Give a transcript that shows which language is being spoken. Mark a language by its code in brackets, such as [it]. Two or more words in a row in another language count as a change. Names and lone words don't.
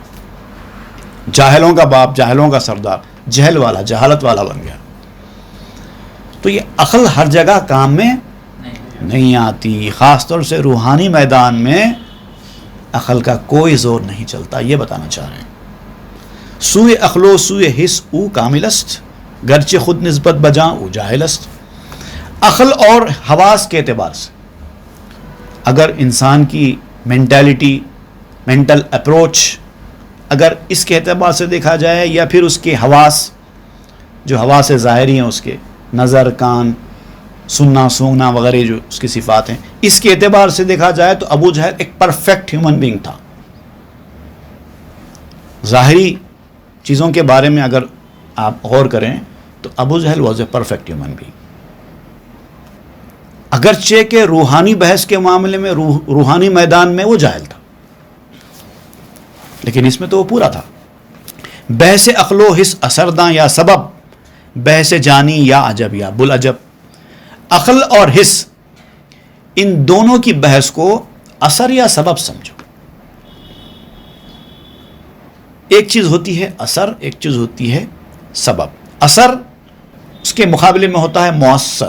[ur] جاہلوں کا باپ، جاہلوں کا سردار، جہل والا، جہالت والا بن گیا. تو یہ عقل ہر جگہ کام میں نہیں آتی، خاص طور سے روحانی میدان میں عقل کا کوئی زور نہیں چلتا. یہ بتانا چاہ رہے ہیں. [fa] سوئے عقل و سوئے حس او کامل است، گرچہ خود نسبت بجاں او جاہل است. [ur] عقل اور حواس کے اعتبار سے اگر انسان کی مینٹیلٹی، [en] mental approach [ur] اگر اس کے اعتبار سے دیکھا جائے، یا پھر اس کے حواس، جو حواس ظاہری ہیں، اس کے نظر، کان، سننا، سونگنا وغیرہ جو اس کی صفات ہیں، اس کے اعتبار سے دیکھا جائے تو ابو جہل ایک [en] perfect human being [ur] تھا. ظاہری چیزوں کے بارے میں اگر آپ غور کریں تو ابو جہل [en] was a perfect human being. [ur] اگرچہ کہ روحانی بحث کے معاملے میں، روحانی میدان میں وہ جاہل تھا، لیکن اس میں تو وہ پورا تھا. [fa] بحث عقل و حس اثرداں یا سبب، بحث جانی یا عجب یا بلعجب. [ur] عقل اور حس ان دونوں کی بحث کو اثر یا سبب سمجھو. ایک چیز ہوتی ہے اثر، ایک چیز ہوتی ہے سبب. اثر اس کے مقابلے میں ہوتا ہے مؤثر.